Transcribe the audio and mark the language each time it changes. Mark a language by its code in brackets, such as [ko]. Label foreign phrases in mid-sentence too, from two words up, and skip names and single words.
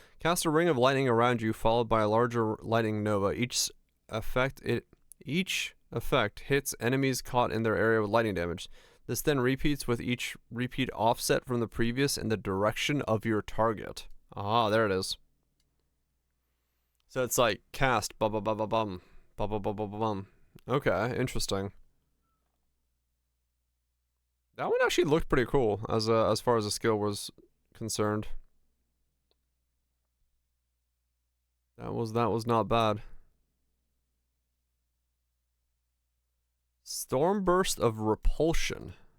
[en] Cast a ring of lightning around you, followed by a larger lightning nova. Each effect hits enemies caught in their area with lightning damage. This then repeats with each repeat offset from the previous in the direction of your target. Ah, there it is. So it's like cast ba ba ba ba bum ba ba ba ba ba bum. Okay, interesting. That one actually looked pretty cool as far as the skill was concerned. That was not bad. Stormburst of Repulsion.